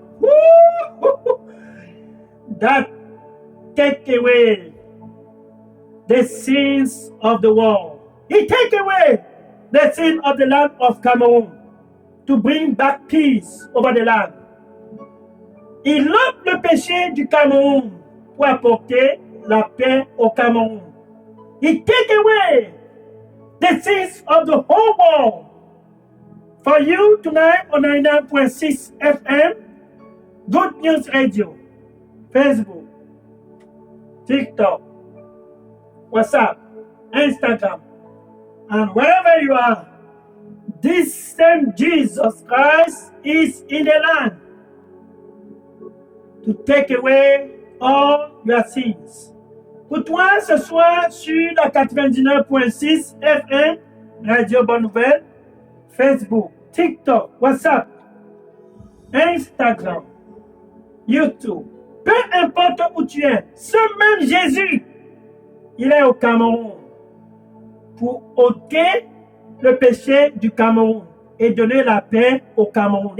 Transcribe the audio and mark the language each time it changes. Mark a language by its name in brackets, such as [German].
[English] Woo! That take away the sins of the world. He take away the sin of the land of Cameroun to bring back peace over the land. [French] Il ôte le péché du Cameroun pour apporter la paix au Cameroun. [English] He take away the sins of the whole world. For you tonight on 99.6 FM, Good News Radio, Facebook, TikTok, WhatsApp, Instagram, and wherever you are, this same Jesus Christ is in the land to take away all your sins. [French] Pour toi, ce soir, sur la 99.6 FM, Radio Bonne Nouvelle, Facebook, TikTok, WhatsApp, Instagram, YouTube, peu importe où tu es, ce même Jésus, il est au Cameroun pour ôter le péché du Cameroun et donner la paix au Cameroun.